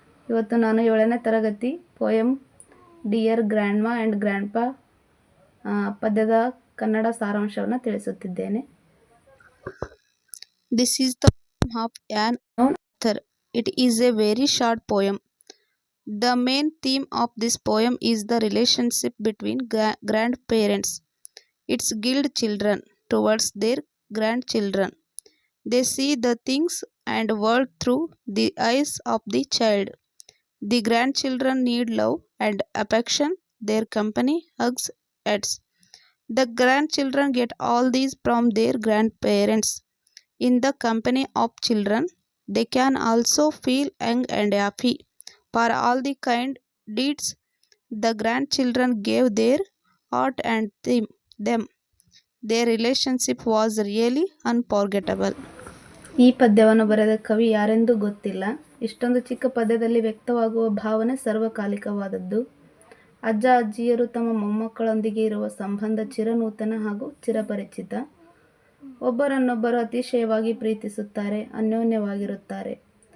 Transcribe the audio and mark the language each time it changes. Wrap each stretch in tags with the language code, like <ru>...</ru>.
<kn>ಇವತ್ತು ನಾನು 7ನೇ ತರಗತಿ ಪೋಯಮ್ ಡಿಯರ್ ಗ್ರ್ಯಾಂಡ್ಮಾ ಆ್ಯಂಡ್ ಗ್ರ್ಯಾಂಡ್ಪಾ ಪದ್ಯದ ಕನ್ನಡ ಸಾರಾಂಶವನ್ನು ತಿಳಿಸುತ್ತಿದ್ದೇನೆ.</kn> <en>This is the poem of an unknown author. It is a very short poem. The main theme of this poem is the relationship between grandparents, its guild children towards their grandchildren. They see the things and world through the eyes of the child. The grandchildren need love and affection, their company, hugs, pets. The grandchildren get all these from their grandparents. In the company of children, they can also feel young and happy for all the kind deeds the grandchildren gave their heart and them. Their relationship was really unforgettable.</en> <kn>ಈ ಪದ್ಯವನ್ನು ಬರೆದ ಕವಿ ಯಾರೆಂದು ಗೊತ್ತಿಲ್ಲ. ಇಷ್ಟೊಂದು ಚಿಕ್ಕ ಪದ್ಯದಲ್ಲಿ ವ್ಯಕ್ತವಾಗುವ ಭಾವನೆ ಸರ್ವಕಾಲಿಕವಾದದ್ದು. ಅಜ್ಜ ಅಜ್ಜಿಯರು ತಮ್ಮ ಮೊಮ್ಮಕ್ಕಳೊಂದಿಗೆ ಇರುವ ಸಂಬಂಧ ಚಿರನೂತನ ಹಾಗೂ ಚಿರಪರಿಚಿತ. ಒಬ್ಬರನ್ನೊಬ್ಬರು ಅತಿಶಯವಾಗಿ ಪ್ರೀತಿಸುತ್ತಾರೆ, ಅನ್ಯೋನ್ಯವಾಗಿರುತ್ತಾರೆ.</kn>